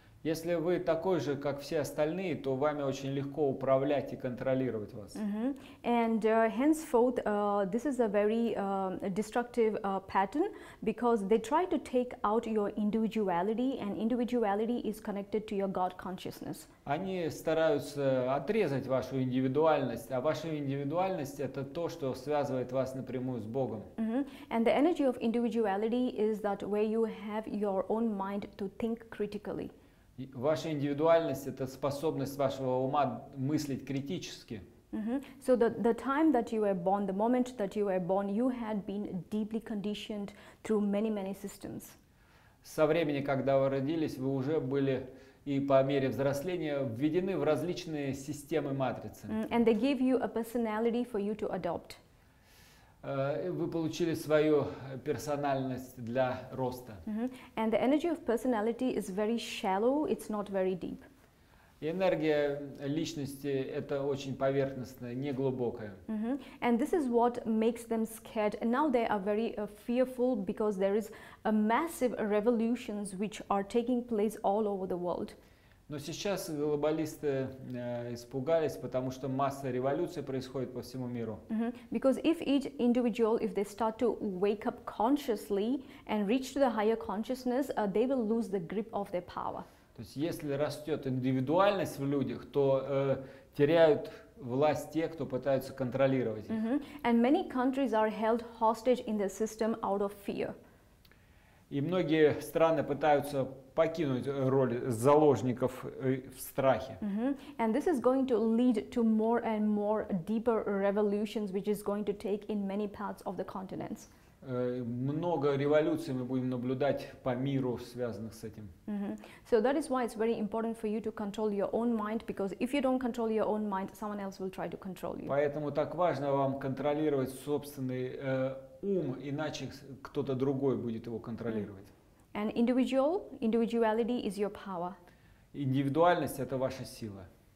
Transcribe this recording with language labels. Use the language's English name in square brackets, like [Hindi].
[Russian] Если вы такой же, как все остальные, то вами очень легко управлять и контролировать вас. [English] And henceforth, this is a very destructive pattern because they try to take out your individuality, and individuality is connected to your God consciousness. [Russian] Они стараются отрезать вашу индивидуальность, а ваша индивидуальность – это то, что связывает вас напрямую с Богом. [English] And the energy of individuality is that where you have your own mind to think critically. [Russian] Ваша индивидуальность – это способность вашего ума мыслить критически. [English] So the time that you were born, the moment that you were born, you had been deeply conditioned through many systems. [Russian] Со времени, когда вы родились, вы уже были и по мере взросления введены в различные системы матрицы. [English] And they give you a personality for you to adopt. [Russian] Вы получили свою персональность для роста. [English] And the energy of personality is very shallow, it's not very deep. [Russian] Энергия личности – это очень поверхностная, не глубокая. [English] And this is what makes them scared. And now they are very fearful because there is a massive revolutions which are taking place all over the world. [Russian] Но сейчас глобалисты испугались, потому что масса революций происходит по всему миру. [English] Because if each individual, if they start to wake up consciously and reach to the higher consciousness, they will lose the grip of their power. [Russian] То есть если растет индивидуальность в людях, то теряют власть те, кто пытаются контролировать их. [English] And many countries are held hostage in the system out of fear. [Russian] И многие страны пытаются покинуть роль заложников в страхе. [English] And this is going to lead to more and more deeper revolutions, which is going to take in many parts of the continents. [Russian] Много революций мы будем наблюдать по миру, связанных с этим. [English] So that is why it's very important for you to control your own mind, because if you don't control your own mind, someone else will try to control you. [Russian] Поэтому так важно вам контролировать собственный ум, иначе кто-то другой будет его контролировать. [English] And individuality is your power. [Russian] Индивидуальность – это ваша сила.